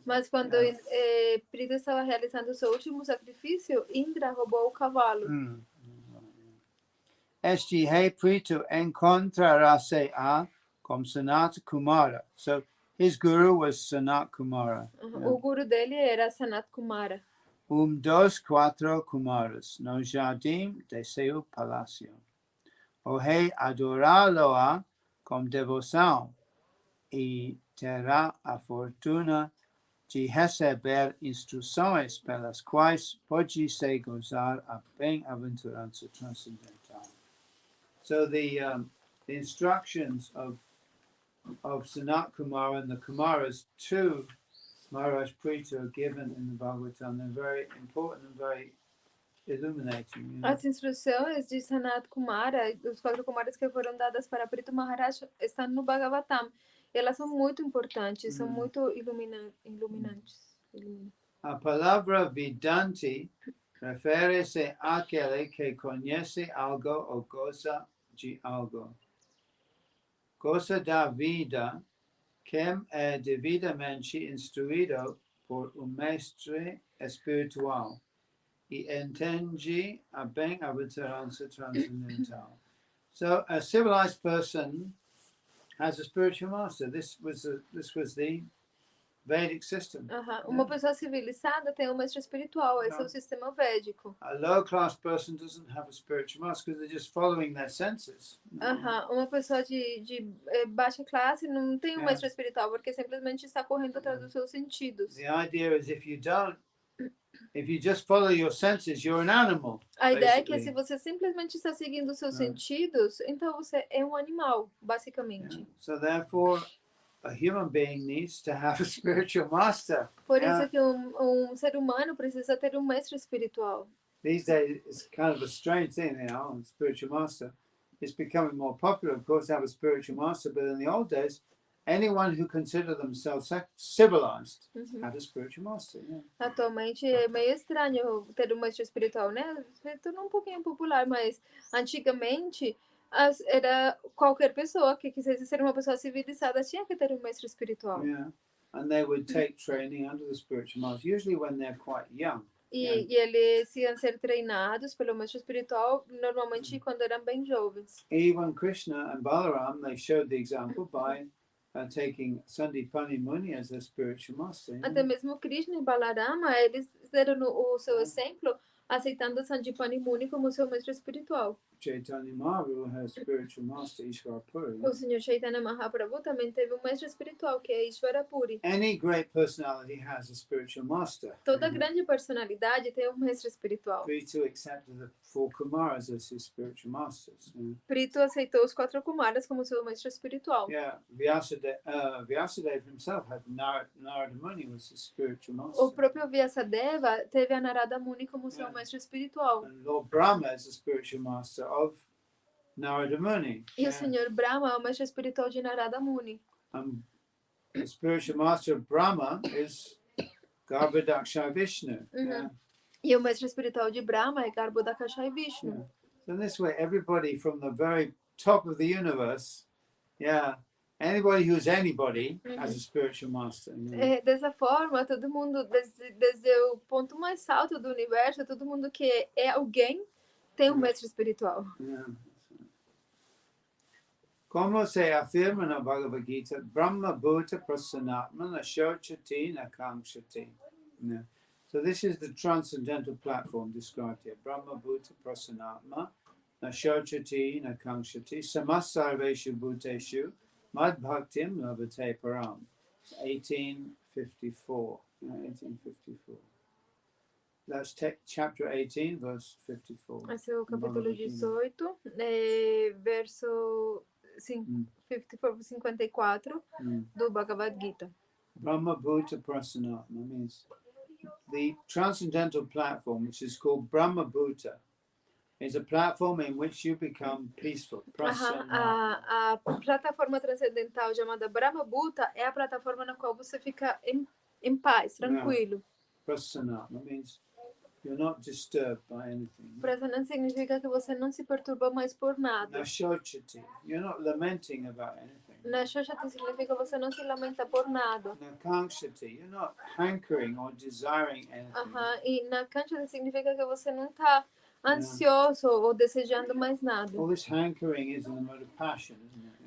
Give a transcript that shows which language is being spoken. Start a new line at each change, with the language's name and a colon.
Portuguese: Mas quando Prito estava realizando o seu último sacrifício, Indra roubou o cavalo. Este rei Prithu encontrará-se com Sanat Kumara.
English: So his guru was Sanat Kumara.
Portuguese: O guru dele era Sanat Kumara. Dos quatro Kumaras no jardim de seu palácio. O rei adorá-lo-á com devoção e terá a fortuna de receber instruções pelas quais pode-se gozar a bem-aventurança transcendental.
English: So the instructions of Sanat Kumara and the Kumaras to Maharaj Prithu are given in the Bhagavatam. They're very important and very illuminating.
Portuguese: As instruções de Sanat Kumara, dos 4 Kumaras que foram dadas para Prithu Maharaj, estão no Bhagavatam. Elas são muito importantes, são muito iluminantes. A palavra vidante refere-se àquele que conhece algo ou goza de algo. Goza da vida, quem é devidamente instruído por mestre espiritual e entende a bem-aventurança transcendental.
English: So a civilized person has a spiritual master. This was the Vedic system.
Portuguese: Uma pessoa civilizada tem um mestre espiritual. Esse é o sistema védico.
English: A low-class person doesn't have a spiritual master because they're just following their senses.
Portuguese: Uma pessoa de baixa classe não tem um mestre espiritual porque simplesmente está correndo atrás dos seus sentidos.
English: The idea is if you just follow your senses, you're an animal.
Portuguese: A ideia é que se você simplesmente está seguindo os seus sentidos, então você é um animal, basicamente.
English: So therefore, a human being needs to have a spiritual master.
Portuguese: Por isso que ser humano precisa ter um mestre espiritual.
English: These days, it's kind of a strange thing, a spiritual master. It's becoming more popular, of course, to have a spiritual master, but in the old days, anyone who considered themselves civilized had a spiritual master.
Portuguese: Atualmente é meio estranho ter um mestre espiritual, né? Se tornou um pouquinho popular, mas antigamente era qualquer pessoa que quisesse ser uma pessoa civilizada tinha que ter um mestre espiritual.
English: Yeah, and they would take training under the spiritual master, usually when they're quite young.
Portuguese: E eles iam ser treinados pelo mestre espiritual normalmente quando eram bem jovens.
English: Even Krishna and Balaram, they showed the example by taking Sandipani Muni as their spiritual master.
Portuguese: Até mesmo Krishna e Balarama, eles deram o seu exemplo aceitando Sandipani Muni como seu mestre espiritual.
English: Chaitanya Mahaprabhu has spiritual master Ishvara Puri.
Portuguese: O Senhor Chaitanya Mahaprabhu também teve um mestre espiritual que é Ishvara Puri.
English: Any great personality has a spiritual master.
Portuguese: Toda grande personalidade tem um mestre espiritual.
English: Prithu accepted the 4 Kumaras as his spiritual masters.
Portuguese: Prito aceitou os 4 Kumaras como seu mestre espiritual.
English: Yeah, Vyasadeva himself had Narada Muni was his spiritual master.
Portuguese: O próprio Vyasadeva teve a Narada Muni como seu mestre espiritual.
English: And Lord Brahma is the spiritual master of Narada Muni.
Portuguese: E o Senhor Brahma é o mestre espiritual de Narada Muni.
English: The spiritual master of Brahma is Garbhodakshai Vishnu.
Portuguese: E o mestre espiritual de Brahma é Garbhodakshai Vishnu.
English: So in this way, everybody from the very top of the universe, anybody who's anybody has a spiritual master.
Portuguese: Dessa forma, todo mundo, desde o ponto mais alto do universo, todo mundo que é alguém tem um mestre espiritual. Como se afirma na Bhagavad Gita,
Sanskrit: Brahma Bhuta Prasanatma Nashochati Nakamshati.
English: So this is the transcendental platform described here.
Sanskrit: Brahma Bhuta Prasanatma, na Shochati, na Kankshati, Samasarveshu Bhuteshu, Mad Bhaktim Labhate Param.
English: 1854. 1854. That's chapter 18, verse 54.
Portuguese: Esse é o capítulo 18, verso 54 do Bhagavad Gita.
English: Brahma Bhuta Prasanatma means the transcendental platform, which is called Brahma Bhuta, is a platform in which you become peaceful.
Portuguese: A plataforma transcendental chamada Brahma Bhuta é a plataforma na qual você fica em paz, tranquilo.
English: Prasanatma means you're not disturbed by anything.
Portuguese: Prasanatma significa que você não se perturba mais por nada.
English: Nashochati, you're not lamenting about anything.
Portuguese: Nashochati significa que você não se lamenta por nada.
English: Nakanshati, you're not hankering or desiring anything.
Portuguese: E nakanshati significa que você não está ansioso ou desejando mais nada.
English: All this hankering is in the mode of passion, isn't it?